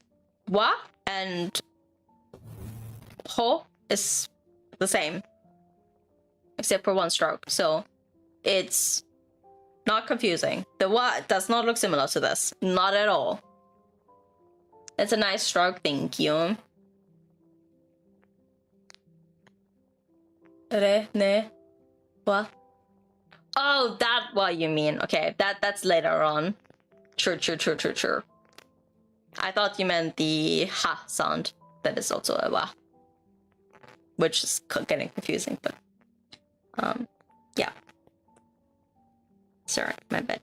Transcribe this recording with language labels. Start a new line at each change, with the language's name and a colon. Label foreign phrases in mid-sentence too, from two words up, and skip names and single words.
English: Wa and ho is the same. Except for one stroke. So it's not confusing. The wa does not look similar to this. Not at all. It's a nice stroke, thank you. Re, ne, wa. Oh, that's what you mean. Okay, that's later on. Sure. I thought you meant the ha sound. That is also a wa. Which is getting confusing, but... yeah. Sorry, my bad.